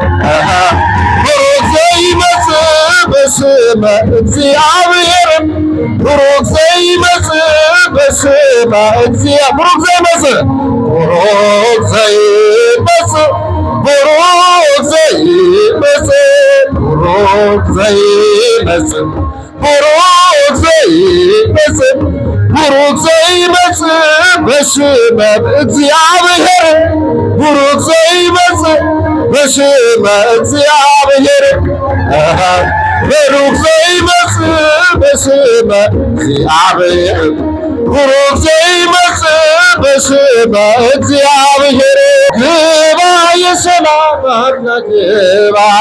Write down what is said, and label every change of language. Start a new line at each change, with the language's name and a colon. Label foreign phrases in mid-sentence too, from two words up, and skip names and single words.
Geez: አሃ። ቡሩክ ዘይመጽእ በስመ እግዚአብሔር፣ ቡሩክ ዘይመጽእ በስመ እግዚአ-፣ ቡሩክ ዘይመጽእ፣ ቡሩክ ዘይመጽእ ቡሩክ ዘይመጽእ፣ ቡሩክ ዘይመጽእ፣ ቡሩክ ዘይመጽእ፣ ቡሩክ ዘይመጽእ በስመ እግዚአብሔር፣ ቡሩክ ዘይመጽእ በስመ እግዚአብሔር። አሃ፣ ቡሩክ ዘይመጽእ በስመ እግዚአብሔር። ቡሩክ ዘይመጽእ በስመ እግዚአብሔር።
Amharic: ግባ የሰላም አምላክ ግባ፣